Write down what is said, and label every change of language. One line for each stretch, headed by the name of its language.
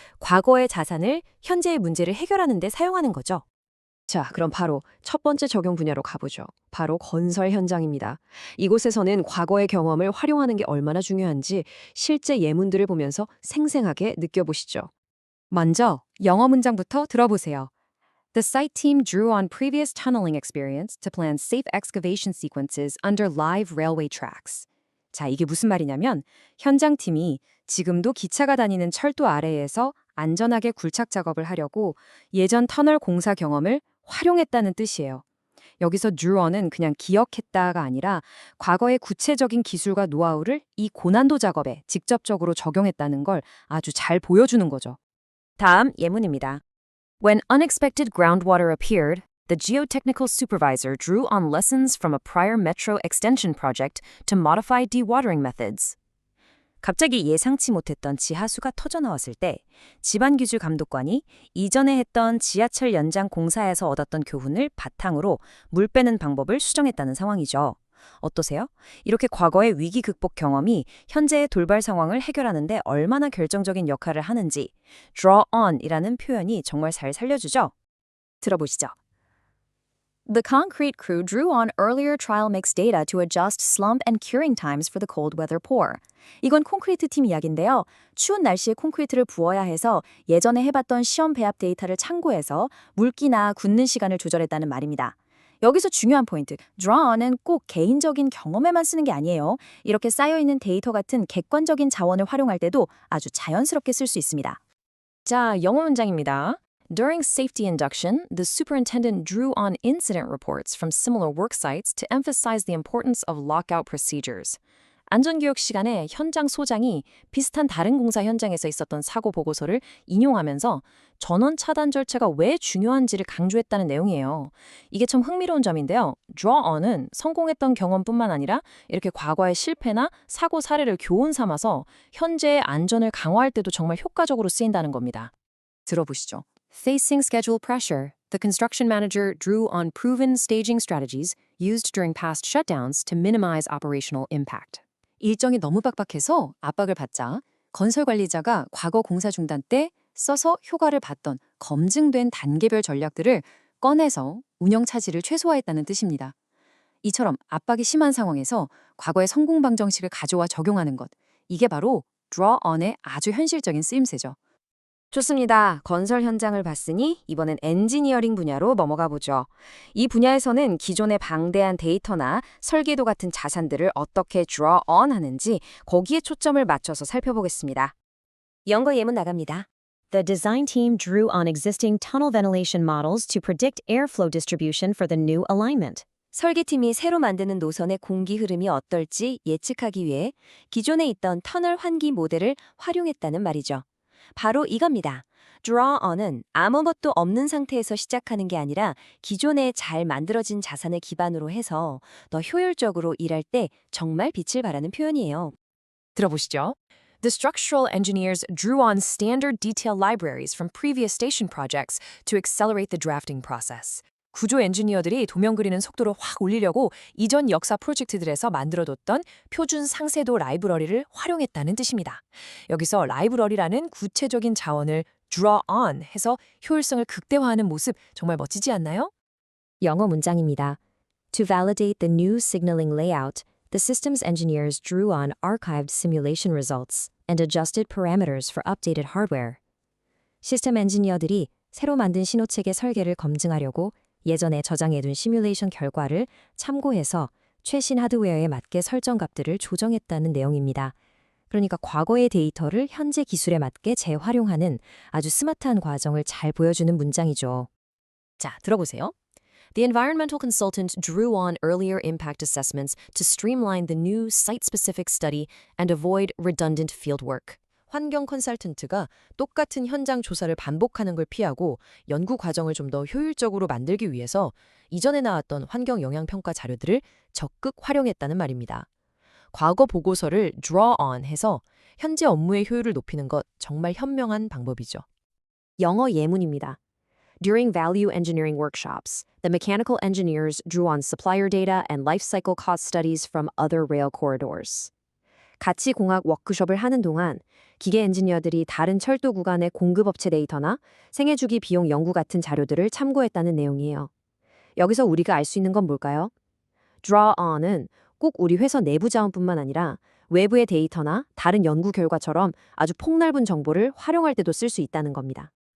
Korean: 과거의 자산을 현재의 문제를 해결하는 데 사용하는 거죠. 자, 그럼 바로 첫 번째 적용 분야로 가보죠. 바로 건설 현장입니다. 이곳에서는 과거의 경험을 활용하는 게 얼마나 중요한지 실제 예문들을 보면서 생생하게 느껴보시죠. 먼저 영어 문장부터 들어보세요.
English: The site team drew on previous tunneling experience to plan safe excavation sequences under live railway tracks.
Korean: 자, 이게 무슨 말이냐면 현장팀이 지금도 기차가 다니는 철도 아래에서 안전하게 굴착 작업을 하려고 예전 터널 공사 경험을 활용했다는 뜻이에요. 여기서 drew on은 그냥 기억했다가 아니라 과거의 구체적인 기술과 노하우를 이 고난도 작업에 직접적으로 적용했다는 걸 아주 잘 보여주는 거죠. 다음 예문입니다.
English: When unexpected groundwater appeared, the geotechnical supervisor drew on lessons from a prior metro extension project to modify dewatering methods.
Korean: 갑자기 예상치 못했던 지하수가 터져나왔을 때 지방기술 감독관이 이전에 했던 지하철 연장 공사에서 얻었던 교훈을 바탕으로 물 빼는 방법을 수정했다는 상황이죠. 어떠세요? 이렇게 과거의 위기 극복 경험이 현재의 돌발 상황을 해결하는 데 얼마나 결정적인 역할을 하는지 draw on이라는 표현이 정말 잘 살려주죠? 들어보시죠.
English: The concrete crew drew on earlier trial mix data to adjust slump and curing times for the cold weather pour.
Korean: 이건 콘크리트 팀 이야기인데요. 추운 날씨에 콘크리트를 부어야 해서 예전에 해봤던 시험 배합 데이터를 참고해서 물기나 굳는 시간을 조절했다는 말입니다. 여기서 중요한 포인트, draw on은 꼭 개인적인 경험에만 쓰는 게 아니에요. 이렇게 쌓여있는 데이터 같은 객관적인 자원을 활용할 때도 아주 자연스럽게 쓸 수 있습니다. 자, 영어 문장입니다.
English: During safety induction, the superintendent drew on incident reports from similar work sites to emphasize the importance of lockout procedures.
Korean: 안전교육 시간에 현장 소장이 비슷한 다른 공사 현장에서 있었던 사고 보고서를 인용하면서 전원 차단 절차가 왜 중요한지를 강조했다는 내용이에요. 이게 참 흥미로운 점인데요. draw on은 성공했던 경험뿐만 아니라 이렇게 과거의 실패나 사고 사례를 교훈 삼아서 현재의 안전을 강화할 때도 정말 효과적으로 쓰인다는 겁니다. 들어보시죠.
English: Facing schedule pressure, the construction manager drew on proven staging strategies used during past shutdowns to minimize operational impact.
Korean: 일정이 너무 빡빡해서 압박을 받자 건설 관리자가 과거 공사 중단 때 써서 효과를 봤던 검증된 단계별 전략들을 꺼내서 운영 차질을 최소화했다는 뜻입니다. 이처럼 압박이 심한 상황에서 과거의 성공 방정식을 가져와 적용하는 것, 이게 바로 draw on의 아주 현실적인 쓰임새죠. 좋습니다. 건설 현장을 봤으니 이번엔 엔지니어링 분야로 넘어가 보죠. 이 분야에서는 기존의 방대한 데이터나 설계도 같은 자산들을 어떻게 draw on 하는지 거기에 초점을 맞춰서 살펴보겠습니다. 영어 예문 나갑니다.
English: The design team drew on existing tunnel ventilation models to predict airflow distribution for the new alignment.
Korean: 설계팀이 새로 만드는 노선의 공기 흐름이 어떨지 예측하기 위해 기존에 있던 터널 환기 모델을 활용했다는 말이죠. 바로 이겁니다. draw on은 아무것도 없는 상태에서 시작하는 게 아니라 기존에 잘 만들어진 자산을 기반으로 해서 더 효율적으로 일할 때 정말 빛을 발하는 표현이에요. 들어보시죠.
English: The structural engineers drew on standard detail libraries from previous station projects to accelerate the drafting process.
Korean: 구조 엔지니어들이 도면 그리는 속도를 확 올리려고 이전 역사 프로젝트들에서 만들어뒀던 표준 상세도 라이브러리를 활용했다는 뜻입니다. 여기서 라이브러리라는 구체적인 자원을 draw on 해서 효율성을 극대화하는 모습 정말 멋지지 않나요? 영어 문장입니다.
English: To validate the new signaling layout, the systems engineers drew on archived simulation results and adjusted parameters for updated hardware.
Korean: 시스템 엔지니어들이 새로 만든 신호체계 설계를 검증하려고 예전에 저장해둔 시뮬레이션 결과를 참고해서 최신 하드웨어에 맞게 설정 값들을 조정했다는 내용입니다. 그러니까 과거의 데이터를 현재 기술에 맞게 재활용하는 아주 스마트한 과정을 잘 보여주는 문장이죠. 자, 들어보세요.
English: The environmental consultant drew on earlier impact assessments to streamline the new site-specific study and avoid redundant fieldwork.
Korean: 환경 컨설턴트가 똑같은 현장 조사를 반복하는 걸 피하고 연구 과정을 좀 더 효율적으로 만들기 위해서 이전에 나왔던 환경 영향 평가 자료들을 적극 활용했다는 말입니다. 과거 보고서를 draw on 해서 현재 업무의 효율을 높이는 것 정말 현명한 방법이죠. 영어 예문입니다.
English: During value engineering workshops, the mechanical engineers drew on supplier data and life cycle cost studies from other rail corridors.
Korean: 가치공학 워크숍을 하는 동안 기계 엔지니어들이 다른 철도 구간의 공급업체 데이터나 생애주기 비용 연구 같은 자료들을 참고했다는 내용이에요. 여기서 우리가 알 수 있는 건 뭘까요? Draw on은 꼭 우리 회사 내부 자원뿐만 아니라 외부의 데이터나 다른 연구 결과처럼 아주 폭넓은 정보를 활용할 때도 쓸 수 있다는 겁니다.